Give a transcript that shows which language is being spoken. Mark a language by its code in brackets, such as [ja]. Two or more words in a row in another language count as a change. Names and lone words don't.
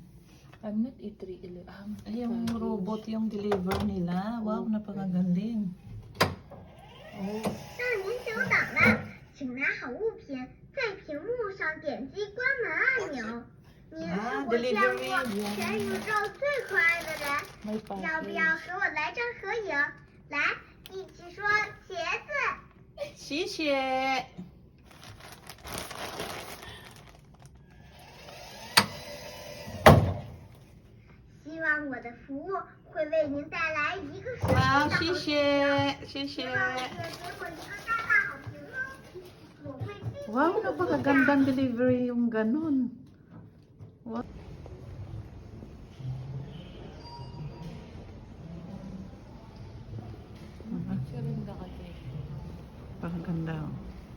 [en] I'm not A311. [tl] Ay, yung robot yung deliver nila. Wow, napakagaling. [zh] 让您久等了，请拿好物品，在屏幕上点击关门按钮。您是我见过全宇宙最可爱的人， [en] My [zh] 要不要 [en] package. [zh] 和我来张合影？来，一起说茄子。谢谢。希望我的服务会为您带来一个神奇的好，好谢评。谢，谢谢。希望也给我一个大大好评哦。我会继 [tl] Wow, napakagandang delivery yung ganun. Wow. Siya rin kasi. Napakaganda. Oh.